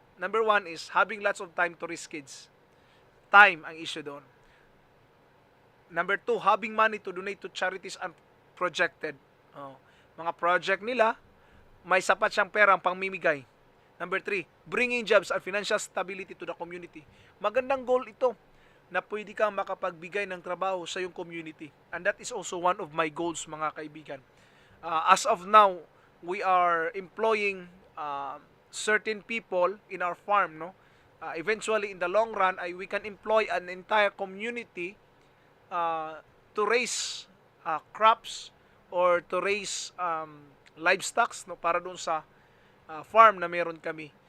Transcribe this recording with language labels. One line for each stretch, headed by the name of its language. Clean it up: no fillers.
English: Number 1 is having lots of time to raise kids.
Filipino: Time ang issue doon.
English: Number 2, having money to donate to charities and projected.
Filipino: Mga project nila, may sapat siyang perang pangmimigay.
English: Number 3, bringing jobs and financial stability to the community.
Filipino: Magandang goal ito na pwede kang makapagbigay ng trabaho sa iyong community.
English: And that is also one of my goals, mga kaibigan. As of now, we are employing certain people in our farm. No? Eventually, in the long run, we can employ an entire community to raise crops or to raise livestock, no,
Filipino: para doon sa farm na meron kami.